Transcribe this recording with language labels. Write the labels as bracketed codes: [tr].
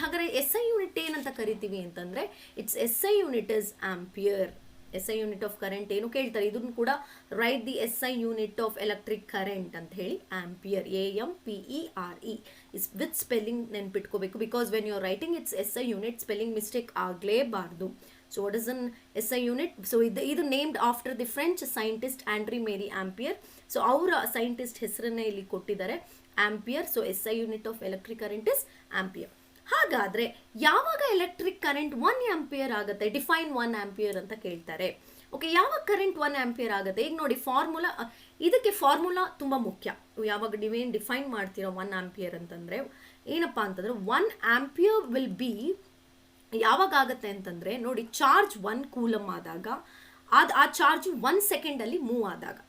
[kn] ಹಾಗಾದರೆ S I unit ಏನಂತ ಕರಿತೀವಿ ಅಂತಂದರೆ [en] It's S I unit is ampere. [kn] S I unit of current ಏನು ಕೇಳ್ತಾರೆ, ಇದನ್ನು ಕೂಡ [en] write the S I unit of electric current [kn] ಅಂತ ಹೇಳಿ ampere, AMPERE is with spelling ನೆನ್ಪಿಟ್ಕೋಬೇಕು. [en] because when you are writing it's S I unit, spelling mistake [kn] ಆಗಲೇಬಾರ್ದು. [en] So what is an SI unit? So [kn] ಇದು [en] named after the French scientist André Marie Ampere. [kn] So ಅವರ scientist ಹೆಸರನ್ನ ಇಲ್ಲಿ ಕೊಟ್ಟಿದ್ದಾರೆ, ampere. [en] So SI unit of electric current is ampere. [kn] ಹಾಗಾದರೆ ಯಾವಾಗ electric current 1 ampere ಆಗುತ್ತೆ? Define 1 ampere ಅಂತ ಕೇಳ್ತಾರೆ. ಓಕೆ, ಯಾವಾಗ ಕರೆಂಟ್ 1 ಆಂಪಿಯರ್ ಆಗುತ್ತೆ? ಈಗ ನೋಡಿ, ಫಾರ್ಮುಲಾ, ಇದಕ್ಕೆ ಫಾರ್ಮುಲಾ ತುಂಬ ಮುಖ್ಯ. ಯಾವಾಗ ನೀವೇನು ಡಿಫೈನ್ ಮಾಡ್ತೀರಾ 1 ಆಂಪಿಯರ್ ಅಂತಂದರೆ ಏನಪ್ಪ ಅಂತಂದರೆ 1 ಆಂಪಿಯರ್ ವಿಲ್ ಬಿ ಯಾವಾಗ ಆಗುತ್ತೆ ಅಂತಂದರೆ ನೋಡಿ, ಚಾರ್ಜ್ 1 ಕೂಲಮ್ ಆದಾಗ ಆ ಚಾರ್ಜ್ 1 ಸೆಕೆಂಡಲ್ಲಿ ಮೂವ್ ಆದಾಗ.